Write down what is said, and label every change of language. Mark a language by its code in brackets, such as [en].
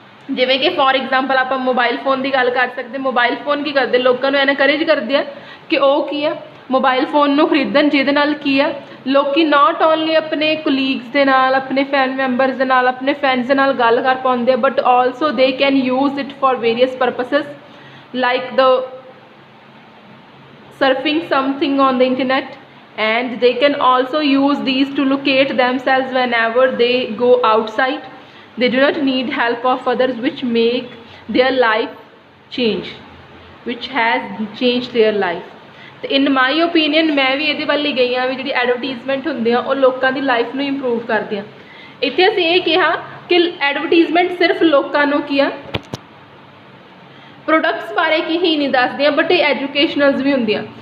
[pa] ਜਿਵੇਂ ਕਿ for example ਆਪਾਂ ਮੋਬਾਈਲ ਫੋਨ ਦੀ ਗੱਲ ਕਰ ਸਕਦੇ। ਮੋਬਾਈਲ ਫੋਨ ਕੀ ਕਰਦੇ, ਲੋਕਾਂ ਨੂੰ ਐਨਕਰੇਜ ਕਰਦੇ ਆ ਕਿ ਉਹ ਕੀ ਆ ਮੋਬਾਈਲ ਫੋਨ ਨੂੰ ਖਰੀਦਣ, ਜਿਹਦੇ ਨਾਲ ਕੀ ਆ ਲੋਕ ਨਾਟ ਓਨਲੀ ਆਪਣੇ ਕੁਲੀਗਸ ਦੇ ਨਾਲ, ਆਪਣੇ ਫੈਮਿਲੀ ਮੈਂਬਰਸ ਦੇ ਨਾਲ, ਆਪਣੇ ਫਰੈਂਡਸ ਦੇ ਨਾਲ ਗੱਲ ਕਰ ਪਾਉਂਦੇ ਆ, [en] But also they can use it for various purposes like the surfing something on the internet, and they can also use these to locate themselves whenever they go outside. They do not need help of others, which make their life change, which has changed their life. [pa] ਤੇ ਇਨ ਮਾਈ opinion ਮੈਂ ਵੀ ਇਹਦੇ ਵੱਲ ਹੀ ਗਈ ਹਾਂ ਵੀ ਜਿਹੜੀ advertisement ਹੁੰਦੇ ਆ ਉਹ ਲੋਕਾਂ ਦੀ ਲਾਈਫ ਨੂੰ ਇੰਪਰੂਵ ਕਰਦੇ ਆ। ਇੱਥੇ ਅਸੀਂ ਇਹ ਕਿਹਾ ਕਿ ਐਡਵਰਟੀਜ਼ਮੈਂਟ ਸਿਰਫ ਲੋਕਾਂ ਨੂੰ ਕੀ ਆ ਪ੍ਰੋਡਕਟਸ ਬਾਰੇ ਕੀ ਹੀ ਨਹੀਂ ਦੱਸਦੀਆਂ, ਬਟ ਇਹ ਐਜੂਕੇਸ਼ਨਲਸ ਵੀ ਹੁੰਦੀਆਂ।